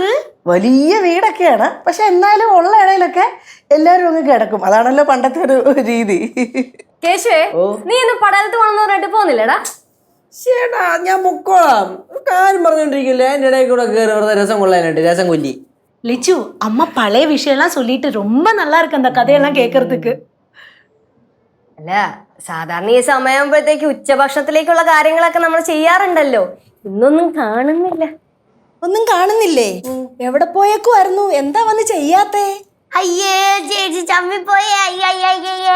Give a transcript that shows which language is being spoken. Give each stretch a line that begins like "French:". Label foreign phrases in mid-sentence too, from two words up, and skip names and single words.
Malayalam: വലിയ വീടൊക്കെയാണ്, പക്ഷെ എന്നാലും ഉള്ള ഇടയിലൊക്കെ എല്ലാരും അങ്ങ് കിടക്കും. അതാണല്ലോ പണ്ടത്തെ ഒരു രീതി. കേശുവേ, നീ ഇന്ന് പടലത്ത് പോണെന്ന് പറഞ്ഞിട്ട് പോകുന്നില്ലടാ? ചേട്ടാ ഞാൻ മുക്കോളാം, കാര്യം പറഞ്ഞോണ്ടിരിക്കില്ല. എന്റെ ഇടയിൽ കൂടെ കയറി വെറുതെ രസം കൊള്ളാനായിട്ട് രസം കൊല്ലി.
Tamil: லிச்சு, அம்மா பழைய விஷயம்லாம் சொல்லிட்டு ரொம்ப நல்லா இருக்கு அந்த கதையெல்லாம் கேட்கறதுக்கு.
Malayalam: അല്ല, സാധാരണ ഈ സമയമാകുമ്പോഴത്തേക്ക് ഉച്ചഭക്ഷണത്തിലേക്കുള്ള കാര്യങ്ങളൊക്കെ നമ്മൾ ചെയ്യാറുണ്ടല്ലോ. ഇന്നൊന്നും കാണുന്നില്ല. ഒന്നും കാണുന്നില്ലേ? എവിടെ പോയേക്കുമായിരുന്നു? എന്താ വന്ന് ചെയ്യാത്തേ? അയ്യേ ചേച്ചി ചമ്മിപ്പോയേ. അയ്യയ്യേ,